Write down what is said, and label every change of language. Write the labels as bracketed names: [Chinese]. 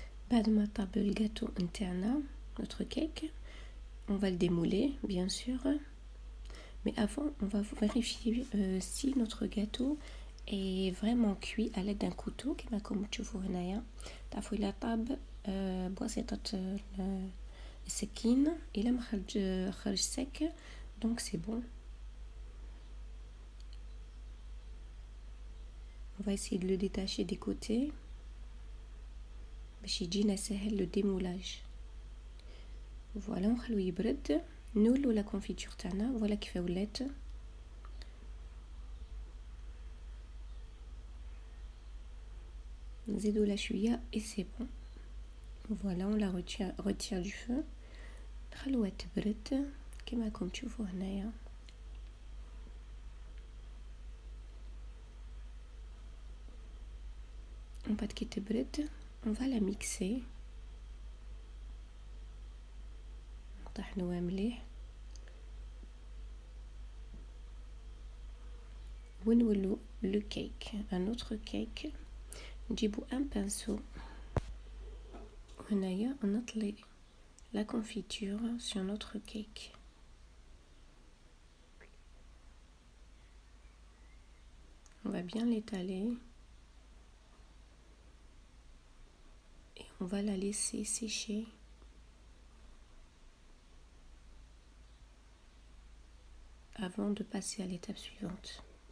[Arabic] بعد ما طاب الجاتو نتاعنا [French] notre cake، on va le démouler bien sûr, mais avant on va vérifier si notre gâteau est vraiment cuit à l'aide d'un couteau [Arabic] كما راكم تشوفوا هنايا. تعرفوا الى طاب بواسطة السكين، الى ما خرج سك [French] donc c'est bon. On va essayer de le détacher des côtés [Arabic] باش يجينا سهل [French] le démoulage. [Arabic] Voilà, نخلوه يبرد، نولو لا كونفيتور تاعنا. فوالا كيف ولات. نزيدو لا شويه [French] et c'est bon. Voilà, on la retire du feu، [Arabic] نخلوها تبرد كما راكم تشوفوا هنايا. ومن بعد كي تبرد [French] on va la mixer، [Arabic] نطحنوها مليح ونولو لو كيك. [French] un autre cake، نجيبو un pinceau [Arabic] هنايا نطلي [French] la confiture sur notre cake. On va bien l'étaler et on va la laisser sécher avant de passer à l'étape suivante.